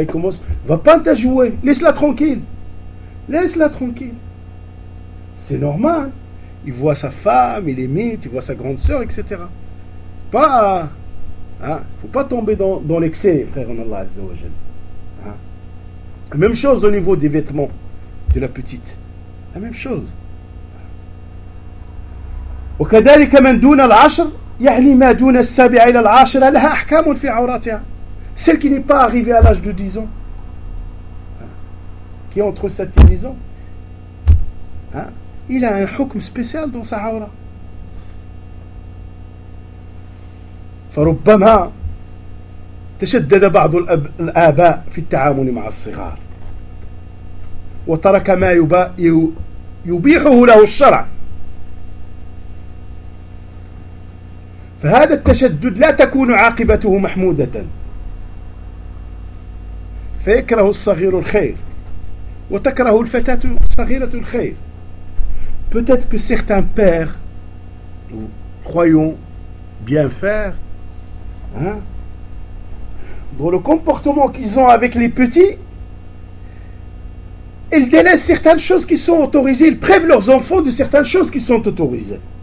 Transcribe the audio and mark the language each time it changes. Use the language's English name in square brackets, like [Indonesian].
[French] Il commence. Va pas t'a jouer. Laisse-la tranquille. Laisse-la tranquille. C'est normal. Il voit sa femme, il imite, il voit sa grande soeur, etc. Pas. Hein, faut pas tomber dans l'excès, frère en Allah Azza wa Jal. Hein? Même chose au niveau des vêtements de la petite. La même chose. [Arabic] وكذلك من دون العشر يعني ما دون السابعة إلى العاشرة لها أحكام في عوراتها. [French] Celle qui n'est pas arrivée à l'âge de 10 ans, qui est entre 7 et 10 ans, hein, il a un hukm spécial dans sa aura. [Arabic] فربما تشدد بعض الآباء في التعامل مع الصغار وترك ما يبيحه له الشرع. فهذا التشدد لا تكون عاقبته محمودة فيكره الصغير الخير وتكره الفتاة الصغيرة الخير. [French] Peut-être que certains pères, nous croyons bien faire, hein, dans le comportement qu'ils ont avec les petits, ils délaissent certaines choses qui sont autorisées, ils prévent leurs enfants de certaines choses qui sont autorisées.